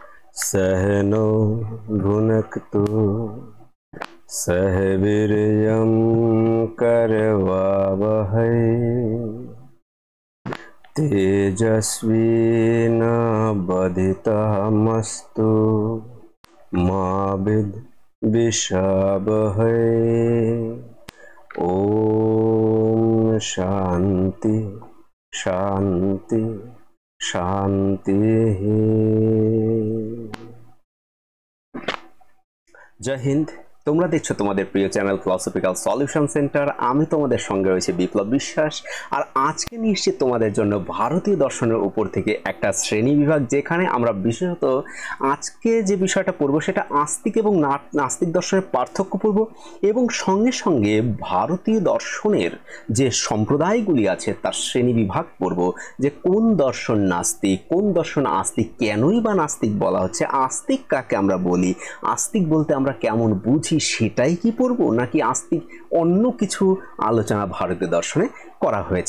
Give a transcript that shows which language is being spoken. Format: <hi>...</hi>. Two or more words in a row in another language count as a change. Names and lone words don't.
<sa>सहनो भुनक्तु सह वीर्यं करवावहै तेजस्विनावधीतमस्तु मा विद्विषावहै। ओम शांति शांति शांति।</sa> <hi>जय हिंद।</hi> <bn>তোমরা দেখছো তোমাদের প্রিয় চ্যানেল ফিলোসফিক্যাল সলিউশন সেন্টার। আমি তোমাদের সঙ্গে রয়েছে বিপ্লব বিশ্বাস। আর আজকে নিশ্চিত তোমাদের জন্য ভারতীয় দর্শনের উপর থেকে একটা শ্রেণী বিভাগ, যেখানে আমরা বিশেষত আজকে যে বিষয়টা পড়ব সেটা আস্তিক এবং নাস্তিক দর্শনের পার্থক্য পড়ব, এবং সঙ্গে সঙ্গে ভারতীয় দর্শনের যে সম্প্রদায়গুলি আছে তার শ্রেণী বিভাগ পড়ব, যে কোন দর্শন নাস্তিক, কোন দর্শন আস্তিক, কেনই বা নাস্তিক বলা হচ্ছে, আস্তিক কাকে আমরা বলি, আস্তিক বলতে আমরা কেমন বুঝি সেটাই কি পড়বো, নাকি আস্তিক অন্য কিছু আলোচনা ভারতীয় দর্শনে করা হয়েছে।</bn>